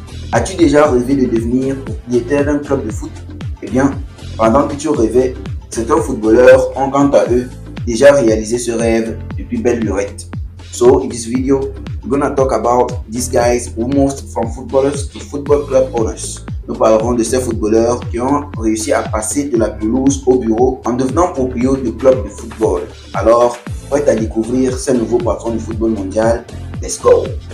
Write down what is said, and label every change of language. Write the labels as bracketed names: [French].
[French] As-tu déjà rêvé de devenir propriétaire d'un club de foot? Eh bien, pendant que tu rêvais, certains footballeurs ont quant à eux déjà réalisé ce rêve depuis belle lurette. [English] So in this video, we're gonna talk about these guys who moved from footballers to football club owners. [French] Nous parlerons de ces footballeurs qui ont réussi à passer de la pelouse au bureau en devenant propriétaires de clubs de football. Alors, prêt à découvrir ces nouveaux patrons du football mondial? [English] Let's go!